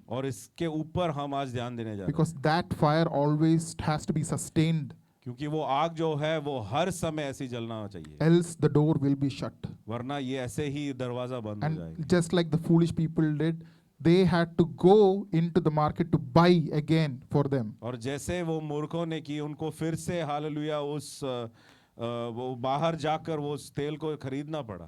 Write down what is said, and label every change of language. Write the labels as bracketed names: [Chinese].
[Hindi] और इसके ऊपर हम आज ध्यान देने जा रहे हैं, [English] Because that fire always has to be sustained, [Hindi] क्योंकि वो आग जो है वो हर समय ऐसी जलना चाहिए, [English] else the door will be shut. [Hindi] वरना ये ऐसे ही दरवाजा बंद हो [English] And [Hindi] जाएगा। [English] just like the foolish people did, they had to go into the market to buy again for them. [Hindi] और जैसे वो मूर्खों ने की, उनको फिर से हालेलुया वो बाहर जाकर वो उस तेल को खरीदना पड़ा।